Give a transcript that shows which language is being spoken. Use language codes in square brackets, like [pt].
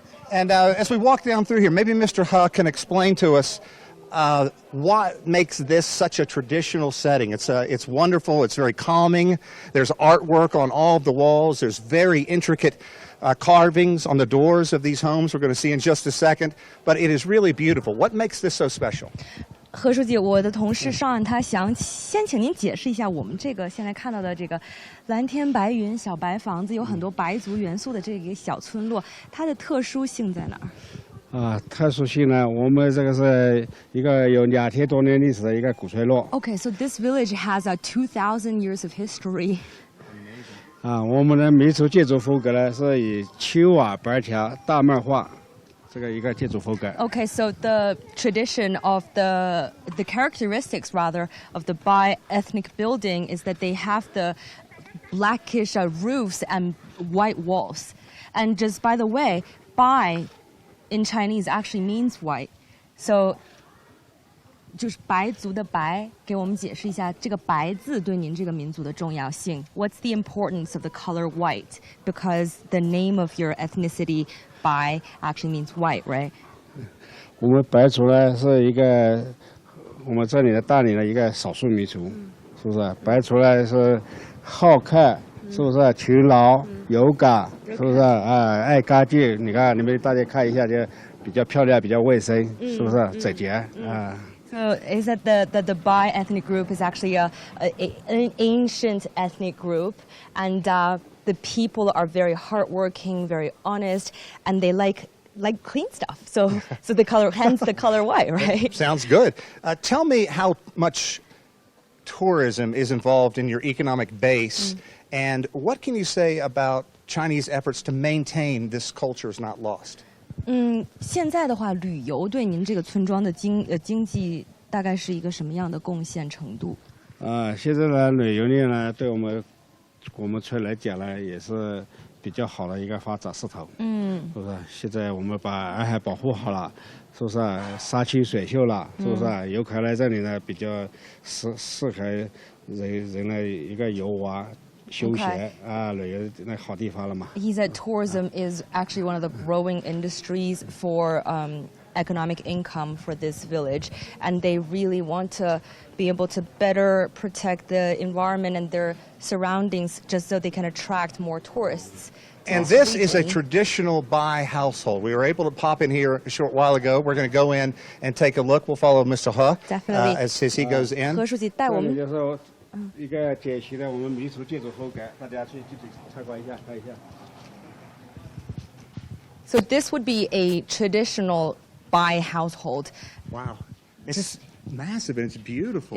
[en] And as we walk down through here, maybe Mr. He can explain to us what makes this such a traditional setting. It's wonderful, it's very calming. There's artwork on all of the walls. There's very intricate carvings on the doors of these homes we're going to see in just a second. But it is really beautiful. What makes this so special? [zh] 何书记，我的同事上岸，他想先请您解释一下我们这个现在看到的这个蓝天白云、小白房子，有很多白族元素的这个小村落，它的特殊性在哪儿？特殊性呢，我们这个是一个有2000多年历史的一个古村落。 [en] Okay, so this village has 2,000 years of history. [zh] 我们的民俗建筑风格呢是以青瓦白墙大面画。 [en] Okay, so the tradition of the characteristics rather of the Bai ethnic building is that they have the blackish roofs and white walls. And just by the way, Bai in Chinese actually means white. [zh] So 就是白族的白，给我们解释一下这个白字对您这个民族的重要性。 [en] What's the importance of the color white? Because the name of your ethnicity, Bai, actually means white, right? [zh] 我们白族呢是一个我们这里的大理的一个少数民族，是不是？白族呢是好客，是不是？勤劳、有感，是不是？爱干净。你看，你们大家看一下，就比较漂亮，比较卫生，是不是？整洁啊。 [en] So is that the Bai ethnic group is actually an ancient ethnic group, and the people are very hardworking, very honest, and they like clean stuff. So the color, hence the color white, right? Sounds good. Tell me how much tourism is involved in your economic base, and what can you say about Chinese efforts to maintain this culture is not lost? [zh] 现在的话，旅游对您这个村庄的经济大概是一个什么样的贡献程度？现在呢，旅游业呢，对我们村来讲呢，也是比较好的一个发展势头。是不是？现在我们把洱海保护好了，是不是？山清水秀了，是不是？游客来这里呢，比较适合人的一个游玩。休闲啊，旅游那好地方了嘛。 [en] He said tourism is actually one of the growing industries for economic income for this village, and they really want to be able to better protect the environment and their surroundings, just so they can attract more tourists. And this is a traditional Bai household. We were able to pop in here a short while ago. We're going to go in and take a look. We'll follow Mr. He Definitely. As he goes in. [zh] 何书记带我们。一个典型的我们民族建筑风格，大家去参观一下，看一下。 [en] So this would be a traditional Bai household. Wow, it's massive and it's beautiful.